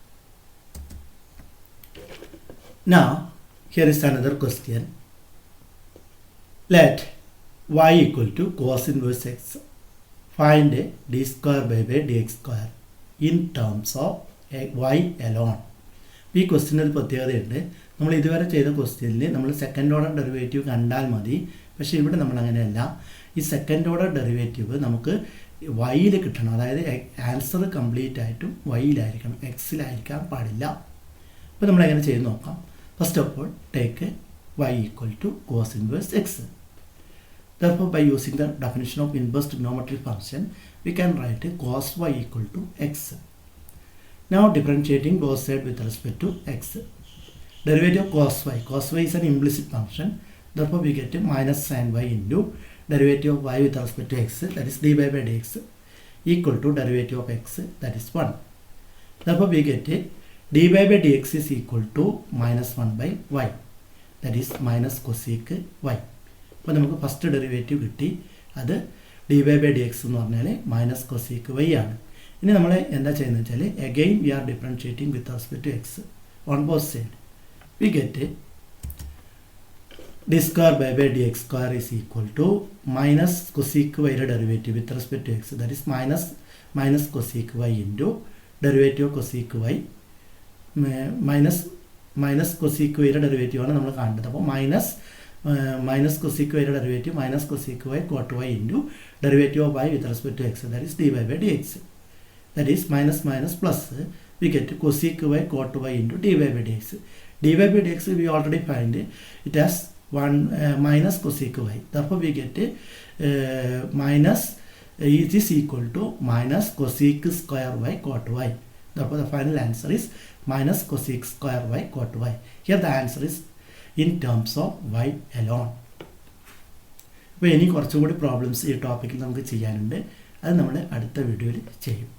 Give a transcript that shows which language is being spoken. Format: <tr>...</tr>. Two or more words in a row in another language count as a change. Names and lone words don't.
<en>Now, here is another question. Let y equal to cos inverse x. Find d square by dx square in terms of y alone.</en> <ml>ഈ ക്വസ്റ്റ്യന് ഒരു പ്രത്യേകതയുണ്ട്. നമ്മൾ ഇതുവരെ ചെയ്ത ക്വസ്റ്റ്യനിൽ നമ്മൾ</ml> <en>second order derivative</en> <ml>കണ്ടാൽ മതി. പക്ഷേ ഇവിടെ നമ്മൾ അങ്ങനെയല്ല. ഈ</ml> <en>second order derivative</en> <ml>നമുക്ക് വൈയിൽ കിട്ടണം. അതായത്</ml> <en>answer complete</en> <ml>ആയിട്ടും വൈയിലായിരിക്കണം, എക്സിലായിരിക്കാൻ പാടില്ല. അപ്പോൾ നമ്മൾ എങ്ങനെ ചെയ്ത് നോക്കാം.</ml> <en>first of all take y equal to cos inverse x. Therefore, by using the definition of inverse trigonometric function, we can write cos y equal to x. Now differentiating both sides with respect to x. Derivative of cos y. Cos y is an implicit function. Therefore, we get minus sin y into derivative of y with respect to x, that is dy by dx, equal to derivative of x, that is 1. Therefore, we get dy by dx is equal to minus 1 by y, that is minus cosec y.</en> <ml>അപ്പോൾ നമുക്ക്</ml> <en>first derivative</en> <ml>കിട്ടി. അത്</ml> <en>dy by dx</en> <ml>എന്ന് പറഞ്ഞാൽ</ml> <en>minus cosec y</en> <ml>ആണ്. ഇനി നമ്മൾ എന്താ ചെയ്യുന്നത് വെച്ചാൽ</ml> <en>again we are differentiating with respect to x on both side. we get d square by dx square is equal to minus cosec y derivative with respect to x, that is minus cosec y into derivative of cosec y minus cosec y ഡെറിവേറ്റീവ്</en> <ml>ആണ് നമ്മൾ കാണേണ്ടത്.</ml> <en>അപ്പോൾ minus cosec y ഡെറിവേറ്റീവ് minus cosec y cot y into derivative of y with respect to x, that is dy by dx, that is minus plus we get cosec y cot y into dy by dx. dy by dx we already find it as minus cosec y. Therefore, we get minus it is equal to minus cosec square y cot y. Therefore, the final answer is minus cosec square y cot y. Here the answer is in terms of y alone.</en> <ml>അപ്പോൾ ഇനി കുറച്ചും കൂടി പ്രോബ്ലംസ് ഈ ടോപ്പിക്കിൽ നമുക്ക് ചെയ്യാനുണ്ട്. അത് നമ്മൾ അടുത്ത വീഡിയോയിൽ ചെയ്യും.</ml>